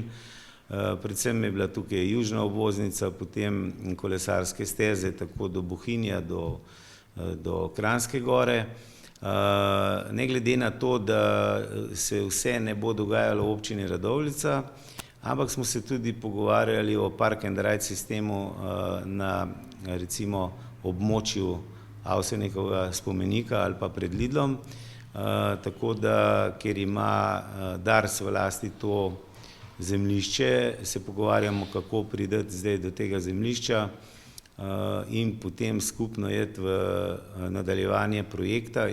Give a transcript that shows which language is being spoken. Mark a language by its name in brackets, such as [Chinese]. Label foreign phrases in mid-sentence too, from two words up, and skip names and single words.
[Slovenian] Predvsem je bila tukaj južna obvoznica, potem kolesarske steze tako do Bohinja, do Kranjske Gore. Ne glede na to, da se vse ne bo dogajalo v občini Radovljica, ampak smo se tudi pogovarjali o [English] park and ride [Slovenian] sistemu na recimo območju Avsenikovega spomenika ali pa pred Lidlom, tako da, ker ima Dars v lasti to zemljišče, se pogovarjamo, kako priti zdaj do tega zemljišča in potem skupno iti v nadaljevanje projekta.